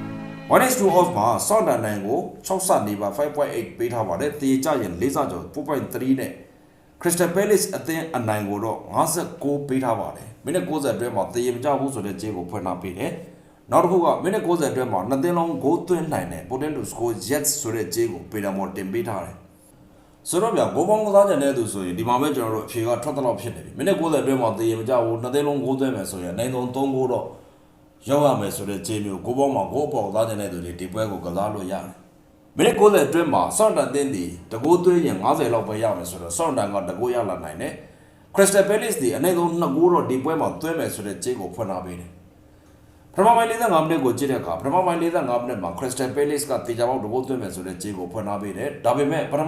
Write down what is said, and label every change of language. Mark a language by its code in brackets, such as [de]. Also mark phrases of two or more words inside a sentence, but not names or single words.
[my] 1-2 off မှာ Sunderland ကို6ဆနေပါ 5.8 ပေးထားပါတယ်တေကြရင်4ဆကျော် 4.3 နဲ့ Crystal Palace အသင်းအနိုင်ကိုတော့59ပေးထားပါတယ်မိနစ်90အတွင်းမှာတေရင်မကြဘူးဆိုတဲ့ကြေးကိုဖွင့်ထားပေးတယ်နောက်တစ်ခုကမိနစ်90အတွင်းမှာနှစ်သင်းလုံးဂိုးသွင်းနိုင်တဲ့ [en] potent to score Jets [my] ဆိုတဲ့ကြေးကိုပေတာမော်တင်ပေးထားတယ်ဆိုတော့ဗျာဂိုးပေါင်းကစားကြတဲ့သူဆိုရင်ဒီမှာပဲကျွန်တော်တို့အဖြေကထွက်တော့ဖြစ်နေပြီမိနစ်90အတွင်းမှာတေရင်မကြဘူးနှစ်သင်းလုံးဂိုးသွင်းမယ်ဆိုရင်နိုင်ဆုံး3ဂိုးတော့ရောက်ရမယ်ဆိုတဲ့ကြေးမျိုးဂိုး ပေါင်းမှာဂိုးအပေါ်ကစားကြတဲ့သူတွေဒီပွဲကိုကစားလို့ရတယ်မိနစ်90အတွင်းမှာဆော့တန်တင်းဒီတကိုးသွင်းရင်50လောက်ပဲရမယ်ဆိုတော့ဆော့တန်ကတကိုးရလာနိုင်တယ် Crystal Palace ဒီအနေဆုံး2ဂိုးတော့ဒီပွဲမှာသွင်းမယ်ဆိုတဲ့ကြေးကိုဖွင့်ထားပေးတယ်ပထမပိုင်း45မိနစ်ကိုကြည့်တဲ့အခါပထမပိုင်း45မိနစ်မှာ Crystal Palace ကတေချာပေါက်တကိုးသွင်းမယ်ဆိုတဲ့ကြေးကိုဖွင့်ထားပေးတယ်ဒါပေမဲ့ပထမ